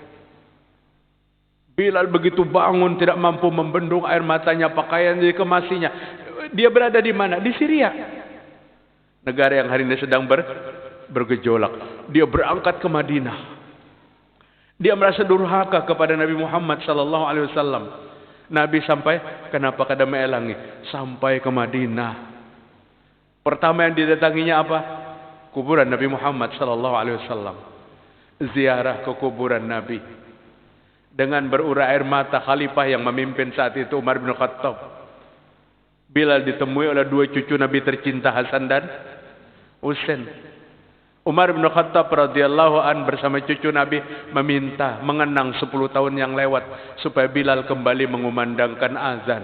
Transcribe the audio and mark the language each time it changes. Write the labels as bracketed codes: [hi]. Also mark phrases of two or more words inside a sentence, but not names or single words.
[id] Bilal begitu bangun tidak mampu membendung air matanya, pakaian dikemasinya. Dia berada di mana? Di Syria. Negara yang hari ini sedang bergejolak. Dia berangkat ke Madinah. Dia merasa durhaka kepada Nabi Muhammad [ar] صلى الله عليه وسلم. [id] Nabi sampai, kenapa kada melangi? Sampai ke Madinah. Pertama yang didatanginya apa? Kuburan Nabi Muhammad [ar] صلى الله عليه وسلم. [id] Ziarah ke kuburan Nabi. Dengan berurai air mata, khalifah yang memimpin saat itu Umar bin Khattab. Bilal ditemui oleh dua cucu Nabi tercinta, Hasan dan Husain. Umar bin Khattab [ar] رضي الله عن [id] bersama cucu Nabi meminta mengenang 10 tahun yang lewat supaya Bilal kembali mengumandangkan azan.